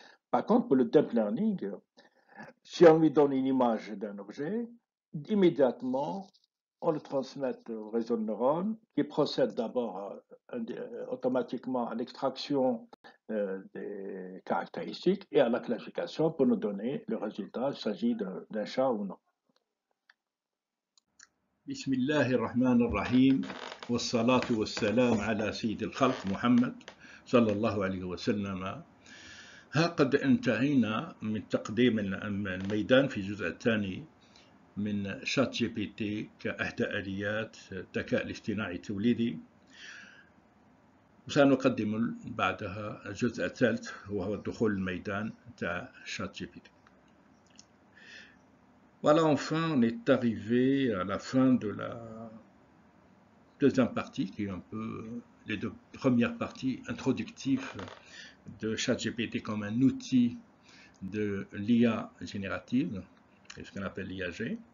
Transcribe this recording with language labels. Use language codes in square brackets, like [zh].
[fr] Par contre, pour le deep learning, si on lui donne une image d'un objet, immédiatement, on le transmet au réseau de neurones qui procède d'abord automatiquement à l'extraction des caractéristiques et à la classification pour nous donner le résultat, il s'agit d'un chat ou non. [ar] بسم الله الرحمن الرحيم والصلاة والسلام على سيد الخلق محمد صلى الله عليه وسلم. ها قد انتهينا من تقديم الميدان في الجزء الثاني من شات جي بي تي كإحدى آليات الذكاء الاصطناعي التوليدي. سنقدم بعدها الجزء الثالث وهو الدخول الميدان تاع شات جي بي تي. [fr] Voilà, enfin, on est arrivé à la fin de la deuxième partie, qui est un peu les deux premières parties introductives de ChatGPT comme un outil de l'IA générative, ce qu'on appelle l'IAG.